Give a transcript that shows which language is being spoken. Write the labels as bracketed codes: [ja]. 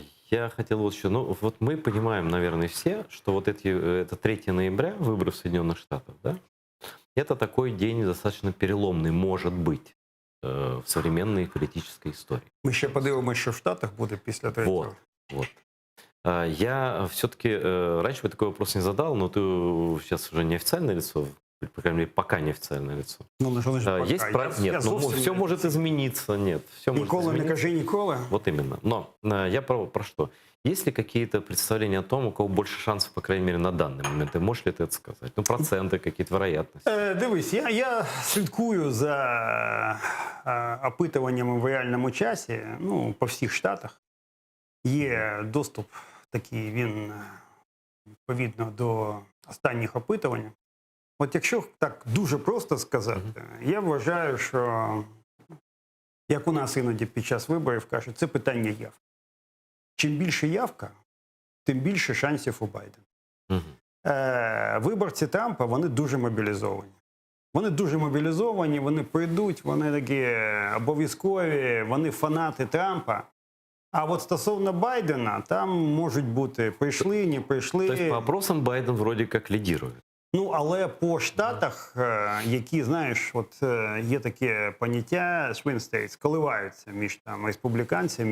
[ru] Я хотел вот еще, ну вот мы понимаем, наверное, все, что вот это 3 ноября, выборы в Соединенных Штатах, да, это такой день достаточно переломный, может быть, в современной политической истории. [uk] Ми ще подивимося, що в Штатах буде після 3-го. [ru] Вот. Я все-таки, раньше бы такой вопрос не задал, но ты сейчас уже неофициальное лицо, по крайней мере, пока неофициальное лицо. [uk] Ну, що [ru] пока? Есть нет, ну, все может измениться, нет. Все [uk] ніколи [ru] может [uk] не кажи ніколи. [ru] Вот именно. Но я про что? Есть ли какие-то представления о том, у кого больше шансов, по крайней мере, на данный момент? Ты можешь ли ты это сказать? Ну, проценты, какие-то вероятности? [uk] Дивись, я слідкую за опитуваннями в реальному часі, ну, по всіх штатах. Є доступ такий, він відповідно до останніх опитувань. От якщо так дуже просто сказати, я вважаю, що, як у нас іноді під час виборів кажуть, це питання явки. Чим більше явка, тим більше шансів у Байдена. Виборці Трампа, вони дуже мобілізовані. Вони дуже мобілізовані, вони прийдуть, вони такі обов'язкові, вони фанати Трампа. А от стосовно Байдена, там можуть бути прийшли, не прийшли. Тобто [ru] по опросам Байден вроде как лидирует. [uk] Ну, але по штатах, які, знаєш, от є таке поняття [en] swing states, [uk] коливаються між там республіканцями і